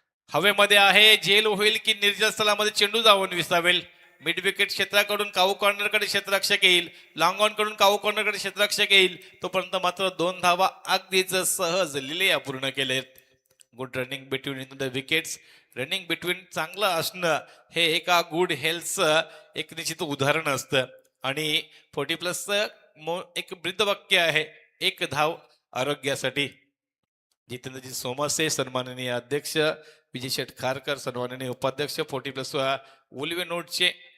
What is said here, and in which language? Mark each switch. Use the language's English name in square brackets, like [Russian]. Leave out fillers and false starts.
[Marathi] हवेमध्ये आहे, झेल होईल की निर्जल स्थळामध्ये चेंडू जाऊन विसावेल. मिड विकेट क्षेत्राकडून काऊ कॉर्नरकडे क्षेत्ररक्षक येईल, लॉंग ऑन कडून काऊ कॉर्नरकडे क्षेत्ररक्षक येईल. तोपर्यंत मात्र 2 धावा अगदीच सहज लिलेया पूर्ण केलेत. [English] Good running between in the wickets. [Marathi] Running between चांगलं असणं हे एका गुड हेल्थचं एक निश्चित उदाहरण असतं. आणि 40 प्लसचं एक ब्रीदवाक्य आहे, एक धाव आरोग्यासाठी. जितेंद्रजी सोमसे, सन्माननीय अध्यक्ष विजय शेठ खारकर, सन्माननीय उपाध्यक्ष 40 प्लस उल्वे नोटचे.